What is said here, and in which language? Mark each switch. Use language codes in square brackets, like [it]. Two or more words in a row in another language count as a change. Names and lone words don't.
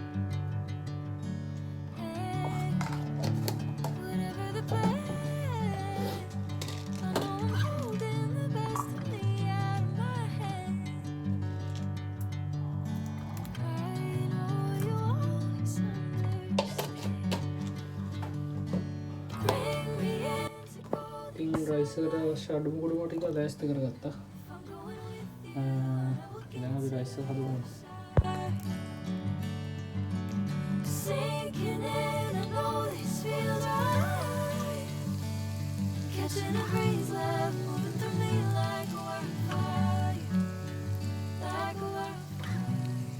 [en] Hey, whatever the plan, I know I'm holding the best of me out of my hand. I know you always understand. Bring me into golden. [si] ඉතින් රයිස් එකට අවශ්‍ය අඩුම කුඩුම ටික ලෑස්ති කරගත්තා. [en] I'm going with you. [si] දැන් අපි රයිස් එක හදමු. [en] Sinking in, I know this feels right. Catching a breeze, love moving through me like a wildfire, like a wildfire.